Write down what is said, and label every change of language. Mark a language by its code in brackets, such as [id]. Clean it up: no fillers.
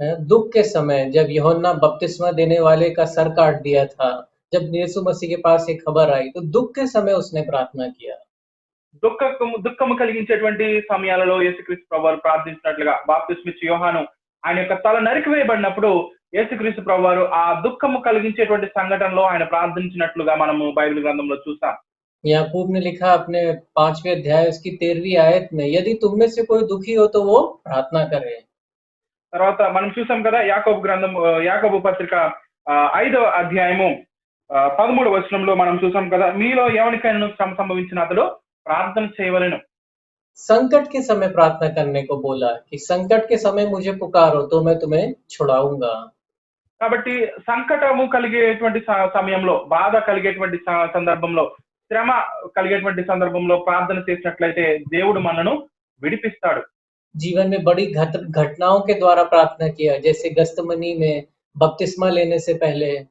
[hi] दुख के समय जब यूहन्ना बपतिस्मा देने वाले का सर काट दिया था, जब यीशु मसीह के पास एक खबर आई तो दुख के समय उसने प्रार्थना किया। [te] దుఃఖము కలిగించేటువంటి సమయాలలో యేసుక్రీస్తు ప్రభువారు ప్రార్థించినట్లుగా బాప్తిస్మిచ్చి యోహాను ఆయన యొక్క తల నరికివేయబడినప్పుడు యేసుక్రీస్తు ప్రభువారు ఆ దుఃఖము కలిగించేటువంటి సంఘటనలో ఆయన ప్రార్థించినట్లుగా మనము బైబిల్ గ్రంథంలో చూసాం. [hi] याकूब ने लिखा अपने 5वें अध्याय उसकी 13वीं आयत में, यदि तुम में से कोई दुखी हो तो वो प्रार्थना करे। [te] తర్వాత మనం చూసాం కదా యాకోబు పత్రిక 5వ అధ్యాయము 13వ వచనంలో మనం చూసాం కదా, మీలో ఎవరికైనా శ్రమ సంభవించిన అతడు ప్రార్థన చేయవలెను. [hi] संकट के समय प्रार्थना करने को बोला कि संकट के समय मुझे पुकारो तो मैं तुम्हें छुड़ाऊंगा। [te] కాబట్టి సంకటము కలిగేటువంటి సమయంలో, బాధ కలిగేటువంటి సందర్భంలో, శ్రమ కలిగేటువంటి సందర్భంలో ప్రార్థన చేసినట్లయితే దేవుడు మనను విడిపిస్తాడు. [hi] जीवन में बड़ी घटनाओं के द्वारा प्रार्थना किया, जैसे गस्तमनी में बपतिस्मा लेने से पहले।